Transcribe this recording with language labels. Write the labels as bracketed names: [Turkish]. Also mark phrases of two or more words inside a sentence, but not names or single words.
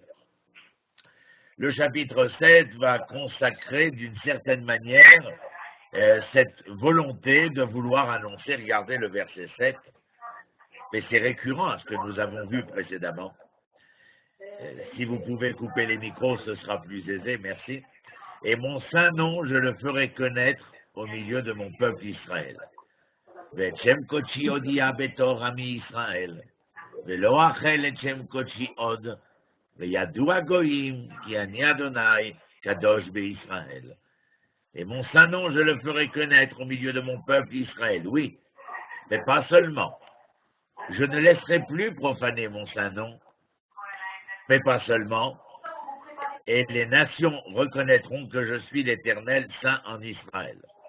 [French] Le chapitre 7 va consacrer d'une certaine manière cette volonté de vouloir annoncer, regardez le verset 7, mais c'est récurrent à ce que nous avons vu précédemment. Si vous pouvez couper les micros, ce sera plus aisé, merci. Et mon saint nom, je le ferai connaître au milieu de mon peuple Israël. [Hebrew] ואת שם קודשי הודיע בתור עמי ישראל, ולא אכל את שם קודשי עוד, וידוע גויים כי אני אדוני קדוש בישראל. [French] Et mon saint nom, je le ferai connaître au milieu de mon peuple Israël, oui, mais pas seulement. Je ne laisserai plus profaner mon saint nom, mais pas seulement, et les nations reconnaîtront que je suis l'Éternel saint en Israël.